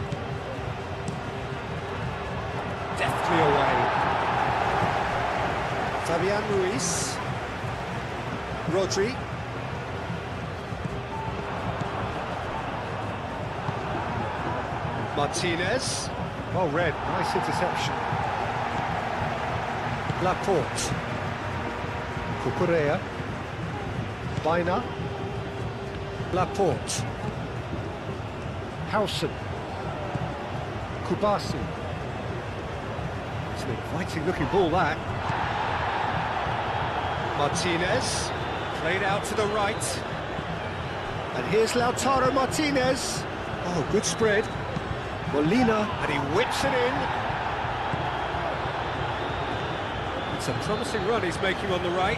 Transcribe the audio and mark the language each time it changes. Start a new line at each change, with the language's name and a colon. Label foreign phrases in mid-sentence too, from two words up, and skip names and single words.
English: Deftly away. Fabian Ruiz. Rodri. Martinez. Well read, nice interception. Laporte. Cucurella. Baina. Laporte. Howson. Kubasi. It's an inviting looking ball, that. Martinez. Played out to the right. And here's Lautaro Martinez. Oh, good spread. Molina, and he whips it in. It's a promising run he's making on the right.